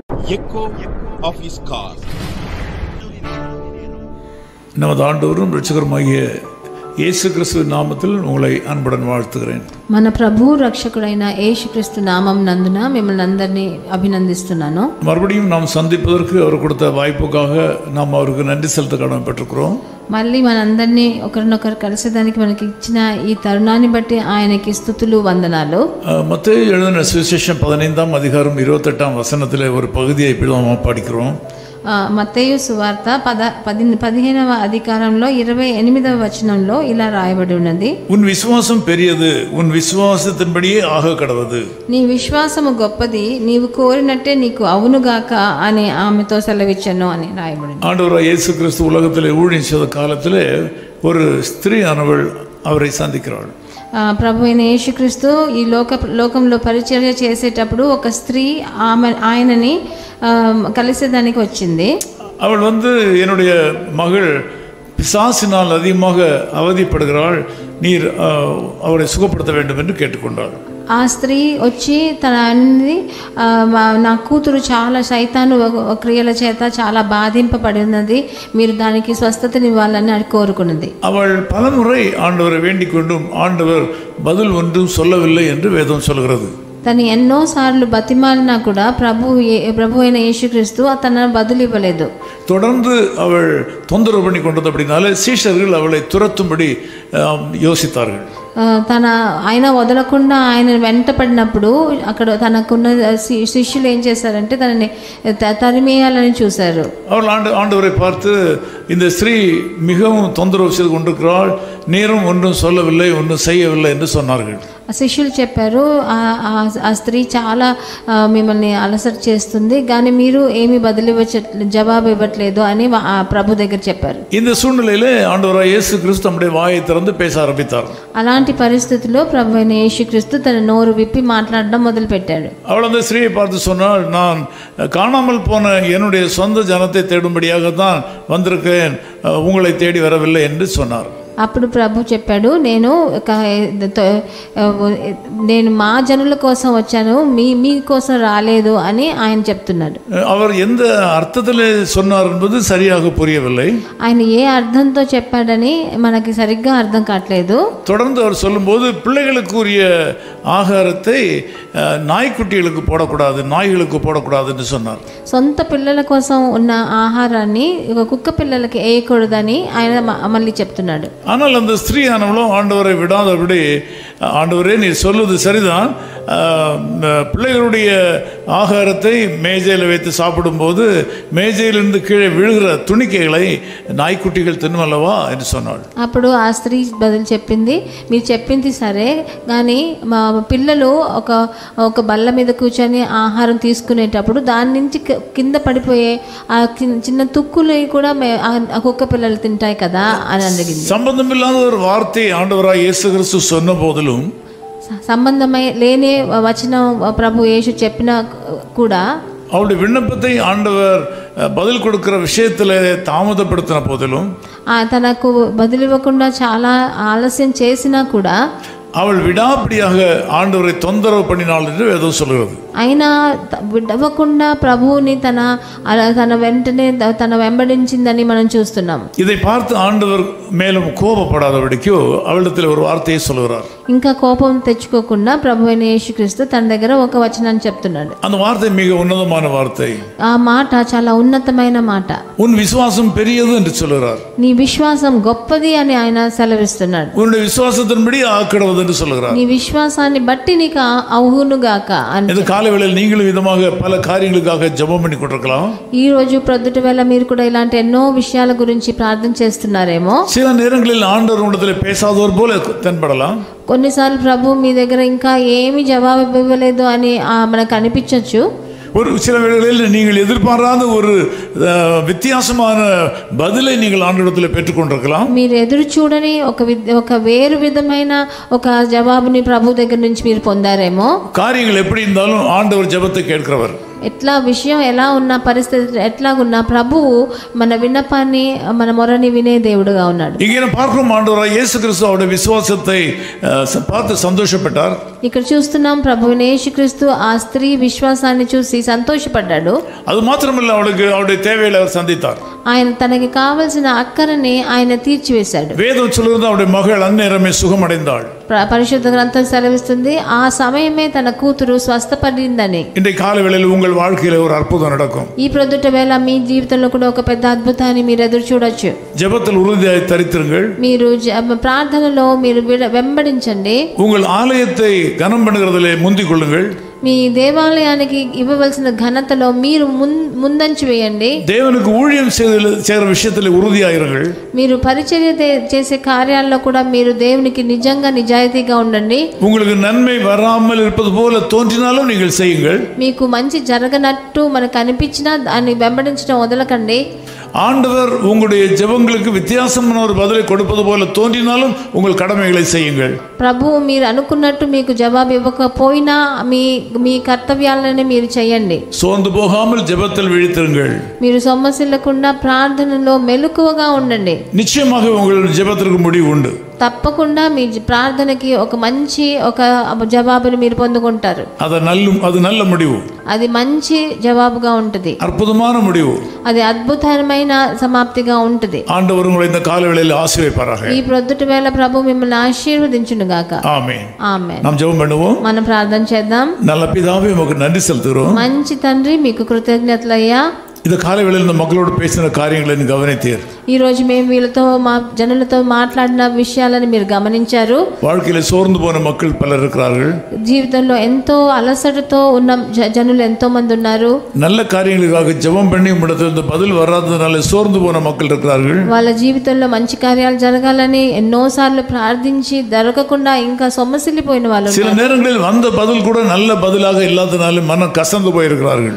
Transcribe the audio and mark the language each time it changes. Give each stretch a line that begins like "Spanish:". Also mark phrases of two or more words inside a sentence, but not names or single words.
English: echo of his car.
Tamil: நமது ஆண்டவரும் இரட்சகருமாகிய యేసు క్రీస్తు నామములో உங்களை அன்புடன் வாழ்த்துகிறேன்.
Telugu: మన ప్రభు రక్షకుడైన యేసుక్రీస్తు నామం నందున మిమ్మల్ని అందరినీ అభినందిస్తున్నాను.
Tamil: மறுபடியும் நாம் சந்திப்பதற்கு அவர் கொடுத்த வாய்ப்புக்காக நாம் அவருக்கு நன்றி செலுத்த கடமைப்பட்டிருக்கிறோம்.
Telugu: మళ్ళీ మనందరినీ ఒకరినొకరు కలిసేదానికి మనకి ఇచ్చిన ఈ తరుణాన్ని బట్టి ఆయనకి స్తుతులు వందనాలు.
Tamil: மத்தேயு எழுதின சுவிசேஷம் 15ஆம் அதிகாரம் 28ஆம் வசனத்திலே ஒரு பகுதியை இப்படி நாம் படிக்கிறோம்.
Telugu: మత్తయి సువార్త 15వ అధికారంలో 28వ వచనంలో ఇలా రాయబడి ఉన్నది.
Tamil: உன் விசுவாசம் பெரியது, உன் விசுவாசத்தின்படியே ஆக கடவது.
Telugu: నీ విశ్వాసము గొప్పది, నీవు కోరినట్టే నీకు అవునుగాక అని ఆమెతో సెలవిచ్చెను అని రాయబడింది.
Tamil: ஆண்டவராகிய இயேசு கிறிஸ்து உலகத்திலே ஊழியம் செய்த காலத்திலே ஒரு ஸ்திரீ ஆனவள் அவரை சந்திக்கிறாள்.
Telugu: ప్రభు అయిన యేసుక్రీస్తు ఈ లోకంలో పరిచర్య చేసేటప్పుడు ఒక స్త్రీ ఆయనని కలిసేదానికి వచ్చింది.
Tamil: அவள் என்னுடைய மகள் பிசாசினால் அதிகமாக அவதிப்படுகிறாள், நீர் அவரை சுகப்படுத்த வேண்டும் என்று கேட்டுக்கொண்டாள்.
Telugu: ఆ స్త్రీ వచ్చి తన అన్ని నా కూతురు చాలా సైతాను క్రియల చేత చాలా బాధింపబడి ఉన్నది, మీరు దానికి స్వస్థతనివ్వాలని కోరుకున్నది.
Tamil: அவள் பலமுறை ஆண்டவரை வேண்டிக் கொண்டும் ஆண்டவர் பதில் ஒன்றும் சொல்லவில்லை என்று வேதம் சொல்கிறது.
Telugu: తను ఎన్నోసార్లు బతిమాలినా కూడా ప్రభు అయిన యేసుక్రీస్తు తన బదులు ఇవ్వలేదు.
Tamil: தொடர்ந்து அவள் தொந்தரவு பண்ணி கொண்டது. அப்படினாலே சீஷர்கள் அவளை துரத்தும்படி யோசித்தார்கள்.
Telugu: ఆయన వదలకుండా ఆయన వెంట పడినప్పుడు అక్కడ తనకున్న శిష్యులు ఏం చేశారంటే తనని తరిమేయాలని చూశారు.
Tamil: அவள் ஆண்டவரை பார்த்து, இந்த ஸ்திரீ மிகவும் தொந்தரவு செய்து கொண்டிருக்கிறாள், நீரும் ஒன்றும் சொல்லவில்லை, ஒன்றும் செய்யவில்லை என்று சொன்னார்கள்.
Telugu: శిష్యులు చెప్పారు, ఆ స్త్రీ చాలా మిమ్మల్ని అలసట చేస్తుంది, కానీ మీరు ఏమి జవాబు ఇవ్వట్లేదు అని ప్రభు దగ్గర చెప్పారు.
Tamil: இந்த சூழ்நிலையிலே ஆண்டவராகிய இயேசு கிறிஸ்து தம்முடைய வாயை திறந்து பேச ஆரம்பித்தார்.
Telugu: అలాంటి పరిస్థితిలో ప్రభు అయిన యేసుక్రీస్తు తన నోరు విప్పి మాట్లాడడం మొదలు పెట్టాడు.
Tamil: அவள் அந்த ஸ்திரீயை பார்த்து சொன்னாள், நான் காணாமல் போன என்னுடைய சொந்த ஜனத்தை தேடும்படியாக தான் வந்திருக்கேன், உங்களை தேடி வரவில்லை என்று சொன்னார்.
Telugu: అప్పుడు ప్రభు చెప్పాడు, నేను మా జనుల కోసం వచ్చాను, మీ కోసం రాలేదు అని ఆయన చెప్తున్నాడు.
Tamil: அவர் எந்த అర్థத்திலே சொன்னார் என்பது சரியாக புரியவில்லை.
Telugu: ఆయన ఏ అర్థంతో చెప్పాడని మనకి సరిగ్గా అర్థం కావట్లేదు.
Tamil: தொடர்ந்து அவர் சொல்லும்போது, பிள்ளைகளுக்குரிய ஆகாரத்தை நாய்க்குட்டிகளுக்கு போடக்கூடாது, நாய்களுக்கு போடக்கூடாது என்று சொன்னார்.
Telugu: సొంత పిల్లల కోసం ఉన్న ఆహారాన్ని కుక్క పిల్లలకి వేయకూడదని ఆయన మళ్ళీ చెప్తున్నాడు.
Tamil: ஆனால் அந்த ஸ்திரீயானவளும் ஆண்டவரை விடாதபடி, ஆண்டவரே நீர் சொல்வது சரிதான், பிள்ளைகளுடைய ஆகாரத்தை மேஜையில் வைத்து சாப்பிடும்போது மேஜையிலிருந்து கீழே விழுகிற துணிக்கைகளை நாய்க்குட்டிகள் తినవలవా என்று சொன்னாள்.
Telugu: అప్పుడు ఆ స్త్రీ బదులు చెప్పింది, మీరు చెప్పింది సరే, కానీ మా పిల్లలు ఒక బల్ల మీద కూర్చొని ఆహారం తీసుకునేటప్పుడు దాని నుంచి కింద పడిపోయే ఆ చిన్న తుక్కులు కూడా ఆ కుక్క పిల్లలు తింటాయి కదా అని అడిగింది.
Tamil: సంబంధమిల్లాத ஒரு வார்த்தை ஆண்டவராகிய இயேசு கிறிஸ்து சொன்ன போதிலும்,
Telugu: సంబంధమై లేని వచనం ప్రభు యేసు చెప్పినా కూడా,
Tamil: அவருடைய விண்ணப்பத்தை ஆண்டவர் பதில் கொடுக்கிற விஷயத்தில் தாமதப்படுத்தின போதிலும்,
Telugu: తనకు బదులివ్వకుండా చాలా ఆలస్యం చేసినా కూడా
Tamil: அவள் விடாப்பிடியாக ஆண்டவரை தொந்தரவு பண்ணினாள் என்று வேதம் சொல்கிறது.
Telugu: అయినా విడవకుండా ప్రభువుని తన వెంటనే తన వెంబడించిందని మనం చూస్తున్నాం.
Tamil: இதை பார்த்து ஆண்டவர் மேலும் கோபப்படாதபடிக்கு அவளிடத்தில் ஒரு வார்த்தையை சொல்கிறார்.
Telugu: ఇంకా కోపం తెచ్చుకోకుండా ప్రభు అయిన యేసుక్రీస్తు తన దగ్గర ఒక వచనాన్ని చెప్తున్నాడు.
Tamil: அந்த வார்த்தை மிக உன்னதமான வார்த்தை.
Telugu: ఆ మాట చాలా ఉన్నతమైన మాట.
Tamil: உன் விசுவாசம் பெரியது என்று சொல்கிறார்.
Telugu: నీ విశ్వాసం గొప్పది అని ఆయన సెలవిస్తున్నాడు.
Tamil: உன்னுடைய விசுவாசத்தின்படி ஆக்கடவது என்று சொல்கிறார்.
Telugu: నీ విశ్వాసాన్ని బట్టి నీకు అవునుగాక అని.
Tamil: இந்த காலைவேளையில் நீங்களும் விதமாக பல காரியங்களுக்காக ஜெபம் பண்ணி கொண்டிருக்கலாம்.
Telugu: ఈ రోజు ప్రొద్దుట వేళ మీరు కూడా ఇలాంటి ఎన్నో విషయాల గురించి ప్రార్థన చేస్తున్నారేమో.
Tamil: சில நேரங்களில் ஆண்டவர் உங்களிடத்தில் பேசாதவர் போல தென்படலாம்.
Telugu: కొన్నిసార్లు ప్రభు మీ దగ్గర ఇంకా ఏమి జవాబు ఇవ్వలేదు అని మనకు అనిపించవచ్చు.
Tamil: ஒரு சில வேளைகளில் நீங்கள் எதிர்பாராத ஒரு வித்தியாசமான பதிலை நீங்கள் ஆண்டவரிடத்தில் பெற்றுக்கொண்டிருக்கலாம்.
Telugu: మీరు ఎదురు చూడని ఒక వేరు విధమైన ఒక జవాబుని ప్రభు దగ్గర నుంచి మీరు పొందారేమో.
Tamil: காரியங்கள் எப்படி இருந்தாலும் ஆண்டவர் ஜெபத்தை கேட்கிறவர்.
Telugu: ఎట్లా విషయం ఎలా ఉన్న పరిస్థితి ఎట్లాగున్నా ప్రభువు మన విన్నపాన్ని మన మొరని వినే దేవుడుగా ఉన్నాడు.
Tamil: இங்கே பார்க்கும் ஆண்டவராகிய இயேசு கிறிஸ்து அவருடைய விசுவாசத்தை பார்த்து சந்தோஷப்பட்டார்.
Telugu: ఇక్కడ చూస్తున్నాం ప్రభువైన యేసుక్రీస్తు ఆ స్త్రీ విశ్వాసాన్ని చూసి సంతోషపడ్డాడు.
Tamil: அது மாத்திரமல்ல, அவருடைய தேவைகளை அவர் சந்தித்தார்.
Telugu: ఆయన తనకి కావలసిన అక్కరని ఆయన తీర్చివేశాడు.
Tamil: வேதம் சொல்லுகிறது அவருடைய மகள் அந்நேரமே சுகமடைந்தாள்.
Telugu: పరిశుద్ధ గ్రంథం సెలవిస్తుంది ఆ సమయమే తన కూతురు స్వస్థపడిందని.
Tamil: இன்றைய காலவேளையில் உங்கள் வாழ்க்கையில ஒரு அற்புதம் நடக்கும்.
Telugu: ఈ ప్రొద్దుట వేళ మీ జీవితంలో కూడా ఒక పెద్ద అద్భుతాన్ని మీరు ఎదురు చూడొచ్చు.
Tamil: ஜெபத்தில் உறுதியாய் தரித்திருங்கள்.
Telugu: మీరు ప్రార్థనలో మీరు వెంబడించండి.
Tamil: உங்கள் ஆலயத்தை கனம் பண்ணுகிறதிலே முந்திக் கொள்ளுங்கள்.
Telugu: మీ దేవాలయానికి ఇవ్వవలసిన ఘనతలో మీరు ముందంచి వేయండి.
Tamil: దేవునికి ஊழியம் செய்கிற விஷயத்தில் உறுதியாயிருங்கள்.
Telugu: మీరు పరిచర్య చేసే కార్యాల్లో కూడా మీరు దేవునికి నిజంగా నిజాయితీగా ఉండండి.
Tamil: உங்களுக்கு நன்மை வராமல் இருப்பது போல தோன்றினாலும் நீங்கள் செய்யுங்கள்.
Telugu: మీకు మంచి జరగనట్టు మనకు అనిపించినా దాన్ని వెంబడించడం వదలకండి.
Tamil: ஆண்டவர் உங்களுடைய ஜெபங்களுக்கு வித்தியாசமான ஒரு பதிலை கொடுப்பது போல தோன்றினாலும் உங்கள் கடமைகளை செய்யுங்கள்.
Telugu: ప్రభువు మీరు అనుకున్నట్టు మీకు జవాబు ఇవ్వకపోయినా మీ కర్తవ్యాలను మీరు చేయండి.
Tamil: சோர்ந்து போகாமல் ஜெபத்தில் விழித்திருங்கள்.
Telugu: మీరు సొమ్మసిల్లకుండా ప్రార్థనలో మెలకువగా ఉండండి.
Tamil: நிச்சயமாக உங்கள் ஜெபத்திற்கு முடிவு உண்டு.
Telugu: తప్పకుండా మీ ప్రార్థనకి ఒక మంచి ఒక జవాబును మీరు పొందుకుంటారు.
Tamil: அது நல்ல முடிவு.
Telugu: అది మంచి జవాబుగా ఉంటుంది.
Tamil: అద్భుతమైన முடிவு.
Telugu: అది అద్భుతమైన సమాప్తిగా ఉంటుంది.
Tamil: ஆண்டவர் உங்களை இந்த காலவேளையில் ஆசீர்வதிப்பாராக.
Telugu: ఈ ప్రొద్దుట వేళ ప్రభు మిమ్మల్ని ఆశీర్వదించును గాక. ఆమేన్. ఆమేన్.
Tamil: நாம் ஜெபம் பண்ணுவோம்.
Telugu: మనం ప్రార్థన చేద్దాం.
Tamil: நல்ல பிதாவே, உமக்கு நன்றி செலுத்துகிறோம்.
Telugu: మంచి తండ్రి, మీకు కృతజ్ఞతలయ్యా.
Tamil: இந்த காலவேளையில் இந்த மக்களோடு பேசின காரியங்களை நீ கவனித்தீர்.
Telugu: ఈ రోజు మేము వీళ్ళతో మా జనులతో మాట్లాడిన విషయాలను మీరు గమనించారు.
Tamil: வாழ்க்கையில சோர்ந்து போன மக்கள் பலர் இருக்கிறார்கள்.
Telugu: జీవితంలో ఎంతో అలసటతో ఉన్న జనులు ఎంతో మంది ఉన్నారు.
Tamil: நல்ல காரியங்களுக்காக ஜெபம் பண்ணி உம்மிடத்திலிருந்து பதில் வராததனால சோர்ந்து போன மக்கள் இருக்கிறார்கள்.
Telugu: వాళ్ళ జీవితంలో మంచి కార్యాలు జరగాలని ఎన్నోసార్లు ప్రార్థించి దొరకకుండా ఇంకా సొమ్మసిల్లిపోయిన వాళ్ళు
Tamil: சில நேரங்களில் வந்த பதில் கூட நல்ல பதிலாக இல்லாதனால மனம் கசந்து போயிருக்கிறார்கள்.